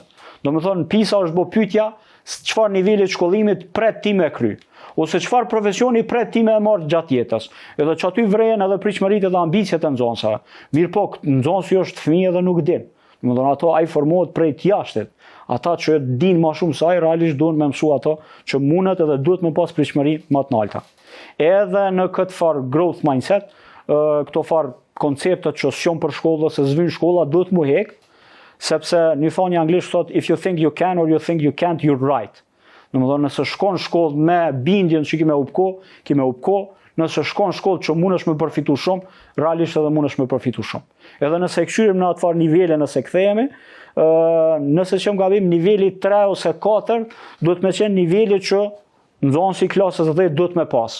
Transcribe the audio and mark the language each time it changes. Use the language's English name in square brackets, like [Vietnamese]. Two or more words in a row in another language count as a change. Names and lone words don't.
[Albanian] Domethënë PISA është bo pyetja çfarë niveli të shkollimit pret ti me kry, ose çfarë profesioni pret ti me marrë gjatë jetës. Edhe që aty vrehen edhe pritshmëritë dhe ambicjet e nxënësave. Mirë po, nxënësi është fëmijë dhe nuk din. Domethënë ato ai formohet prej të jashtit. Ata që din më shumë se ai realisht duhen me mësu ato që mundet edhe duhet me pas pritshmëri më të larta. Edhe në këtë far [English] growth mindset, [Albanian] këto far konceptet që s'jon për shkollë ose s'vin shkolla duhet mu hek, sepse një thonjë anglisht thot [English] if you think you can or you think you can't, you're right. [Albanian] Domethënë nëse shkon shkollë me bindjen që ki me upko, nëse shkon shkollë që mundesh me përfitu shumë, realisht edhe mundesh me përfitu shumë. Edhe nëse e këshyrim në atë farë nivele nëse kthehemi, nëse që më gabim niveli 3 ose 4, duhet me qenë niveli që nxënësi klasës 10 duhet me pas.